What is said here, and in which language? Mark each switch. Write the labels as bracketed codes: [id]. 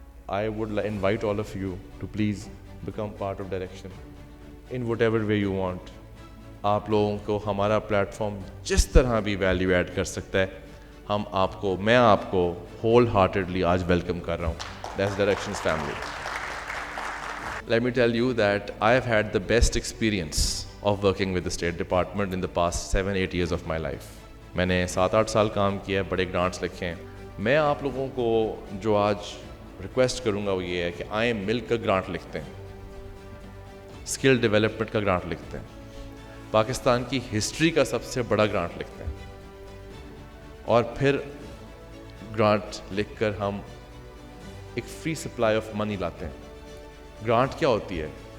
[en] I would invite all of you to please become part of direction in whatever way you want. [hi] आप लोगों को हमारा platform जिस तरह भी वैल्यू ऐड कर सकता है, मैं आपको होल हार्टेडली आज वेलकम कर रहा हूँ. [en] That's directions family. Let me tell you that I have had the best experience of working with the State Department in the past 7-8 years of my life. [hi] मैंने 7-8 साल काम किया है, बड़े ग्रांट्स लिखे हैं. मैं आप लोगों को जो आज रिक्वेस्ट करूँगा वो ये है कि आए मिलकर ग्रांट लिखते हैं, स्किल डेवलपमेंट का ग्रांट लिखते हैं, पाकिस्तान की हिस्ट्री का सबसे बड़ा ग्रांट लिखते हैं, और फिर ग्रांट लिखकर हम एक फ्री सप्लाई ऑफ मनी लाते हैं. ग्रांट क्या होती है?